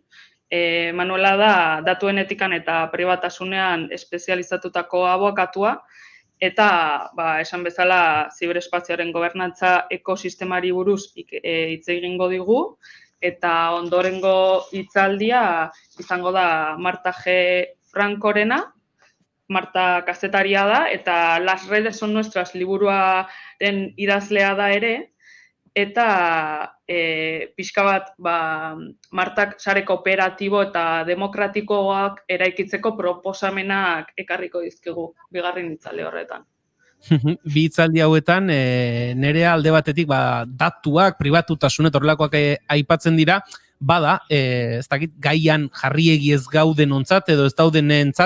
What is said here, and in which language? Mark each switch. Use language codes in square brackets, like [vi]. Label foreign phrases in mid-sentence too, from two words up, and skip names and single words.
[eu] Manuela da datuen etikan eta pribatasunean espezializatutako abokatua, eta esan bezala ziberespazioaren gobernantza ekosistemari buruz hitz egingo digu, eta ondorengo hitzaldia izango da Marta G. Frankorena, Marta kazetaria da, eta Las redes son nuestras liburuaren idazlea da ere, eta pixka bat Martak sare kooperatibo eta demokratikoak eraikitzeko proposamenak ekarriko dizkigu bigarren hitzaldi horretan. Bi hitzaldi hauetan, Nerea alde batetik datuak, pribatutasun eta horrelakoak aipatzen dira, bada, ez dakit gaian jarriegi ez gauden ontzat edo ez daudenentzat,